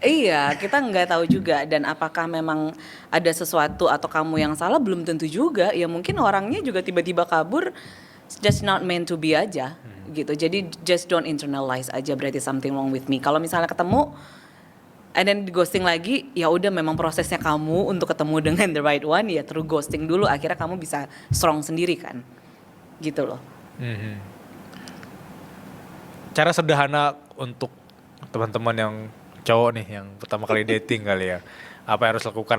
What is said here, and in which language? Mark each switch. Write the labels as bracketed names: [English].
[Indonesian] Iya, kita nggak tahu juga, dan apakah memang ada sesuatu atau kamu yang salah, belum tentu juga. Ya mungkin orangnya juga tiba-tiba kabur, [English] just not meant to be [Indonesian] aja gitu. Jadi [English] just don't internalize [Indonesian] aja berarti [English] something wrong with me. [Indonesian] Kalau misalnya ketemu and then di ghosting lagi, ya udah memang prosesnya kamu untuk ketemu dengan [English] the right one [Indonesian] ya through ghosting dulu, akhirnya kamu bisa strong sendiri kan. Gitu loh. Cara sederhana untuk teman-teman yang cowok nih yang pertama kali dating kali ya, apa yang harus lakukan?